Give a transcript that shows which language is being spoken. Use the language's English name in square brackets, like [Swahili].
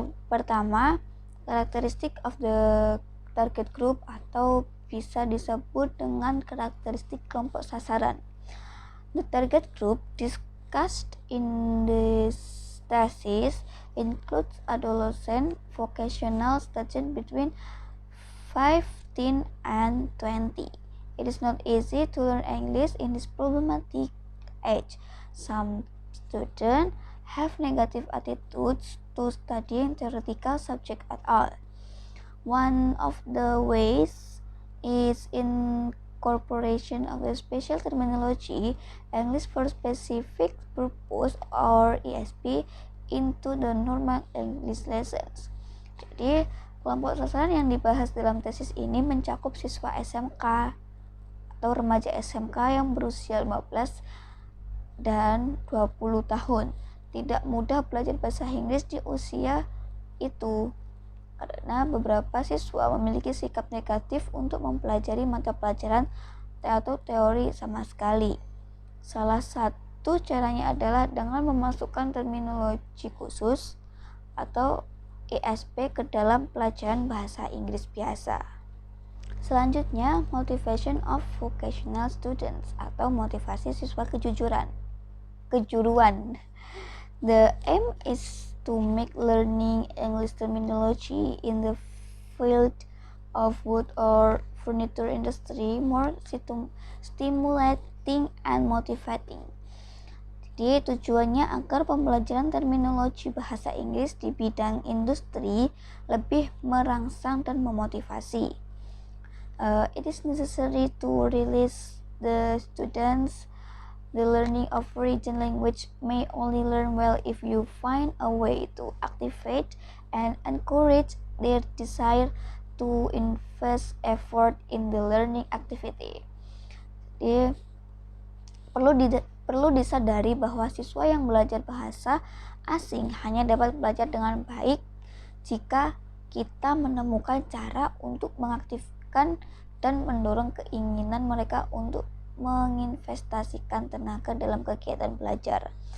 [Indonesian] Pertama, karakteristik [English] of the target group, [Indonesian] atau bisa disebut dengan karakteristik kelompok sasaran. [English] The target group discussed in this thesis includes adolescent vocational students between 15 and 20. It is not easy to learn English in this problematic age. Some students have negative attitudes to studying theoretical subjects at all. One of the ways is incorporation of the special terminology, English for specific purpose, or ESP, into the normal English lessons. [Indonesian] Jadi, kelompok sasaran yang dibahas dalam tesis ini mencakup siswa SMK atau remaja SMK yang berusia 15 dan 20 tahun. Tidak mudah belajar bahasa Inggris di usia itu, karena beberapa siswa memiliki sikap negatif untuk mempelajari mata pelajaran atau teori sama sekali. Salah satu caranya adalah dengan memasukkan terminologi khusus atau ESP ke dalam pelajaran bahasa Inggris biasa. Selanjutnya, [English] motivation of vocational students [Indonesian] atau motivasi siswa kejuruan. [English] The aim is to make learning English terminology in the field of wood or furniture industry more stimulating and motivating. [Indonesian] Jadi, tujuannya agar pembelajaran terminologi bahasa Inggris di bidang industri lebih merangsang dan memotivasi. [English] It is necessary to release the students. The learning of foreign language may only learn well if you find a way to activate and encourage their desire to invest effort in the learning activity. [Indonesian] Jadi, perlu disadari bahwa siswa yang belajar bahasa asing hanya dapat belajar dengan baik jika kita menemukan cara untuk mengaktifkan dan mendorong keinginan mereka untuk menginvestasikan tenaga dalam kegiatan belajar.